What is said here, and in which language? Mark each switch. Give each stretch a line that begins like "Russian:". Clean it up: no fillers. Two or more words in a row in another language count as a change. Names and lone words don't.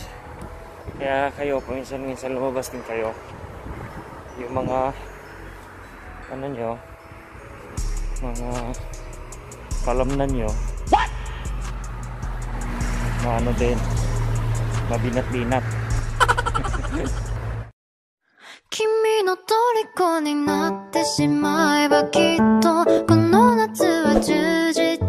Filipino: Kaya kayo, paminsan-minsan lumabas din kayo. Yung mga ano nyo, mga kalamnan nyo. What? Ano din, mabinat-binat.
Japanese: 君の虜になってしまえばきっとこの夏は充実